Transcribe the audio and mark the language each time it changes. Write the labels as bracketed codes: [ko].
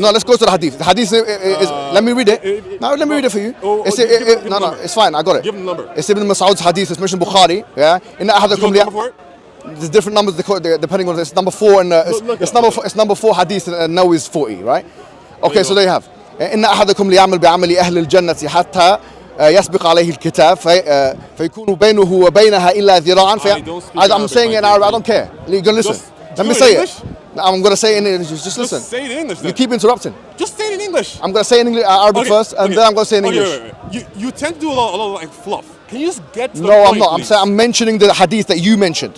[en] No, let's go to the Hadith. The Hadith is. Let me read it. No, let me read it for you. No, it's fine. I got it. Give him the number. It's Ibn Mas'ud's Hadith. It's mentioned Bukhari. Yeah. In that there's different numbers depending on it's number 4 and it's number 4 hadith and now is 40, right? Okay, so there you have. [ar] إن أحدكم ليعمل بعمل أهل الجنة حتى يسبق عليه الكتاب فيكون بينه وبينها إلا ذراعا. [en] I'm saying it in Arabic. I don't care. You're gonna listen. Let me say it. I'm gonna say it in English. Just listen. Say it in English. You keep interrupting. Just say it in English. I'm gonna say it in Arabic first, and then I'm gonna say it in English. Wait. You tend to do a lot of like fluff. Can you just get to the point? I'm not. I'm saying I'm mentioning the hadith that you mentioned.